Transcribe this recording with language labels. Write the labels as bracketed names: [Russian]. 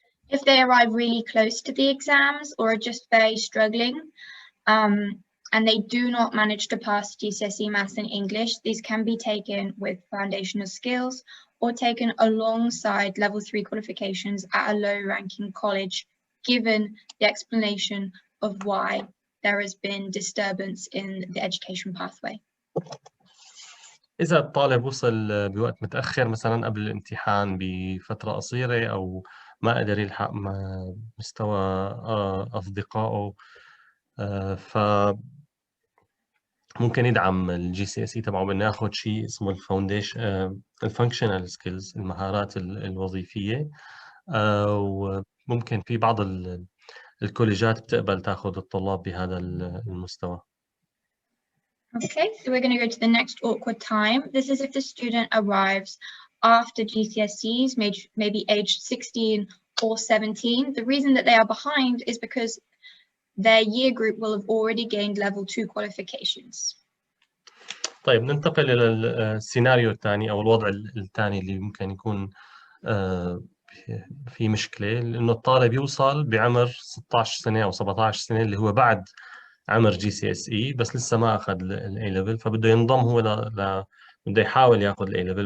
[English] If they arrive really close to the exams or are just very struggling, and they do not manage to pass GCSE Maths and English, these can be taken with foundational skills or taken alongside level 3 qualifications at a low-ranking college, given the explanation of why there has been disturbance in the education pathway. [Arabic] إذا الطالب وصل بوقت متأخر مثلا قبل الامتحان بفترة قصيرة، أو ما قدر يلحق مع مستوى أصدقائه، ف ممكن يدعم الجي سي اس اي تبعه بانه ياخذ شيء اسمه الفاونديشن الفانكشنال سكيلز، المهارات الوظيفيه. وممكن في بعض الكوليجات بتقبل تاخذ الطلاب بهذا المستوى. [English] Okay, so we're going to go to the next awkward time. This is if the student arrives after GCSEs, maybe aged 16 or 17. The reason that they are behind is because their year group will have already gained level 2 qualifications. [Arabic] طيب ننتقل إلى السيناريو الثاني أو الوضع الثاني اللي ممكن يكون في مشكلة، لأنه الطالب يوصل بعمر 16 سنة أو 17 سنة اللي هو بعد عمر جي سي اس اي، بس لسه ما أخذ الاي ليفل، فبده ينضم هو بده يحاول ياخذ الاي ليفل.